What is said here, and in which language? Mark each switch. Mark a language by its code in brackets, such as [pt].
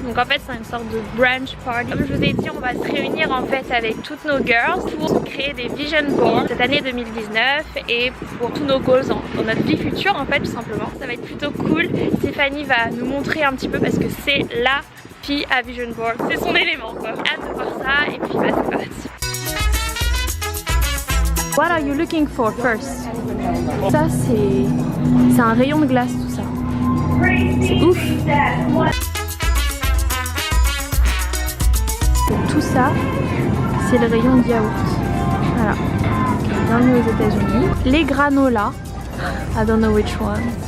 [fr] Donc en fait c'est une sorte de brunch party. Comme je vous ai dit, on va se réunir en fait avec toutes nos girls pour créer des vision boards cette année 2019 et pour tous nos goals dans notre vie future en fait, tout simplement. Ça va être plutôt cool. Stéphanie va nous montrer un petit peu parce que c'est la fille à vision board. C'est son élément quoi. Hâte de voir ça et puis bah c'est parti. [en] What are you looking for first? [fr] Ça c'est un rayon de glace tout ça. C'est ouf. Tout ça c'est le rayon de yaourt. Voilà. Bienvenue aux États-Unis. Les granola. [en] I don't know which one.